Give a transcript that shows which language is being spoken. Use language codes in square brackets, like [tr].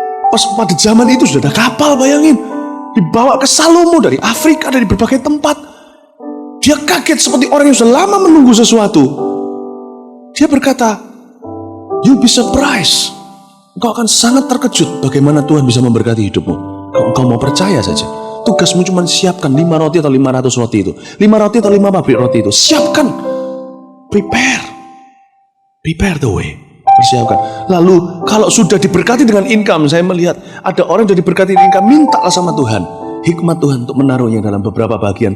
[id] Pas pada zaman itu sudah ada kapal, bayangin, dibawa ke Salomo dari Afrika, dari berbagai tempat. Dia kaget seperti orang yang sudah lama menunggu sesuatu. Dia berkata, [en] you'll be surprised. [id] Engkau akan sangat terkejut bagaimana Tuhan bisa memberkati hidupmu. Kalau engkau mau percaya saja. Tugasmu cuma siapkan 5 roti atau 500 roti itu. 5 roti atau 5 pabrik roti itu. Siapkan. [en] Prepare the way. Persiapkan. [id] Lalu kalau sudah diberkati dengan income, saya melihat ada orang yang sudah diberkati dengan income, mintalah sama Tuhan hikmat Tuhan untuk menaruhnya dalam beberapa bagian.